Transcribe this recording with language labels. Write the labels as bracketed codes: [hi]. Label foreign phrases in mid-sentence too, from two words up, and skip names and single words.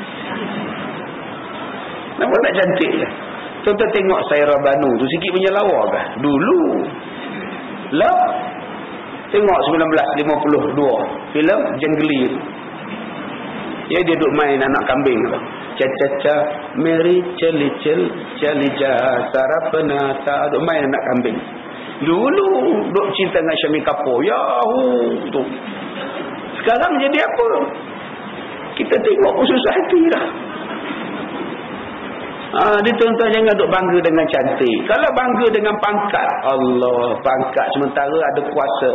[ms] Nampak tak cantik je. Tuan-tuan tengok Saira Banu tu sikit punya lawa kah? Dulu. Lah. Tengok 1952 filem Jenggeli. Ya dia duk main anak kambing tu. Cha-cha-cha Mary Chalija Sarapana ta duk main anak kambing. Dulu duk cinta dengan Syami Kapoor. Yahoo tu. Sekarang jadi apa? Kita tengok pun susah hati dah. Dia tuan-tuan jangan duk bangga dengan cantik. Kalau bangga dengan pangkat, Allah, pangkat sementara ada kuasa.